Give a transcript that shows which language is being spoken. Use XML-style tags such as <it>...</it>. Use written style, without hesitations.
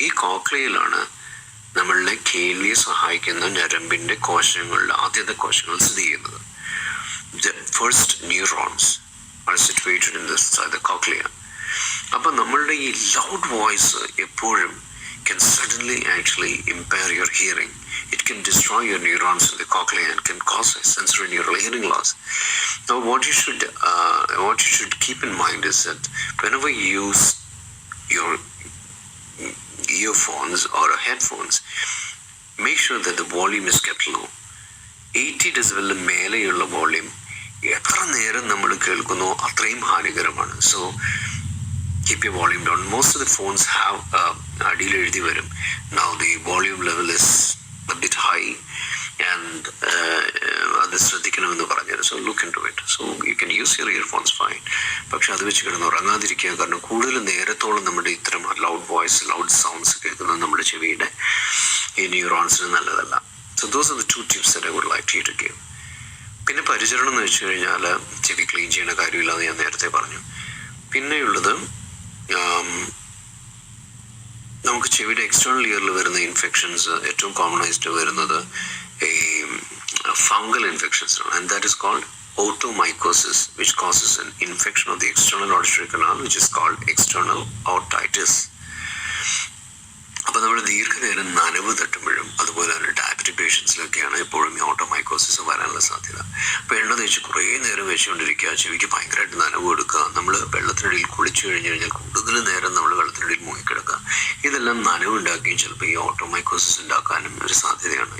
<ml>ഈ കോക്ലിയയിലാണ് നമ്മളുടെ കേൾവിയെ സഹായിക്കുന്ന ഞരമ്പിൻ്റെ കോശങ്ങളുടെ ആദ്യത്തെ കോശങ്ങൾ സ്ഥിതി ചെയ്യുന്നത്.</ml> <en>The first neurons are situated in the cochlea.</en> <ml>അപ്പം നമ്മളുടെ ഈ ലൗഡ് വോയിസ് എപ്പോഴും</ml> <en>can suddenly actually impair your hearing. It can destroy your neurons in the cochlea and can cause a sensory neural hearing loss. Now, what you should keep in mind is that whenever you use your earphones or headphones, make sure that the volume is kept low.</en> <ml>80 decibel മേലെയുള്ള volume എത്ര നേരം നമ്മൾ കേൾക്കുന്നോ അത്രയും ഹാനികരമാണ്.</ml> <en>So keep your volume down. Most of the phones have</en> <ml>അടിയിൽ എഴുതി വരും,</ml> <en>now the volume level is a bit high and</en> <ml>അത് ശ്രദ്ധിക്കണമെന്ന് പറഞ്ഞത്.</ml> <en>So look into it. So you can use your earphones fine.</en> <ml>പക്ഷെ അത് വെച്ച് കിടന്ന് ഉറങ്ങാതിരിക്കുക, കാരണം കൂടുതൽ നേരത്തോളം നമ്മുടെ ഇത്തരം ലൗഡ് സൗണ്ട്സ് കേൾക്കുന്നത് നമ്മുടെ ചെവിയുടെ ഈ ന്യൂറോൺസിന് നല്ലതല്ല.</ml> <en>So those are the 2 tips that I would like you to give.</en> <ml>പിന്നെ പരിചരണം എന്ന് വെച്ച് കഴിഞ്ഞാൽ ചെവി ക്ലീൻ ചെയ്യുന്ന കാര്യമില്ലാന്ന് ഞാൻ നേരത്തെ പറഞ്ഞു. പിന്നെയുള്ളത് നമുക്ക് ചെവിയുടെ എക്സ്റ്റേണൽ ഇയറിൽ വരുന്ന ഇൻഫെക്ഷൻസ് ഏറ്റവും കോമൺ ആയിട്ട് വരുന്നത് ഈ ഫംഗൽ ഇൻഫെക്ഷൻസ് ആണ്.</ml> <en>And that is called otomycosis, which causes an infection of the external auditory canal, which is called external otitis.</en> <ml>അപ്പോൾ നമ്മൾ ദീർഘനേരം നനവ് തട്ടുമ്പോഴും അതുപോലെ തന്നെ ഡയബറ്റിക് പേഷ്യൻസിലൊക്കെയാണ് എപ്പോഴും ഈ ഓട്ടോമൈക്കോസിസ് വരാനുള്ള സാധ്യത. അപ്പോൾ എണ്ണ തേച്ച് കുറേ നേരം വെച്ചുകൊണ്ടിരിക്കുക, ചെവിക്ക് ഭയങ്കരമായിട്ട് നനവ് കൊടുക്കുക, നമ്മൾ വെള്ളത്തിനടിയിൽ കുളിച്ചു കഴിഞ്ഞ് കഴിഞ്ഞാൽ കൂടുതൽ നേരം നമ്മൾ വെള്ളത്തിനടിയിൽ മുങ്ങിക്കിടക്കുക, ഇതെല്ലാം നനവുണ്ടാക്കുകയും ചിലപ്പോൾ ഈ ഓട്ടോമൈക്കോസിസ് ഉണ്ടാക്കാനും ഒരു സാധ്യതയാണ്.</ml>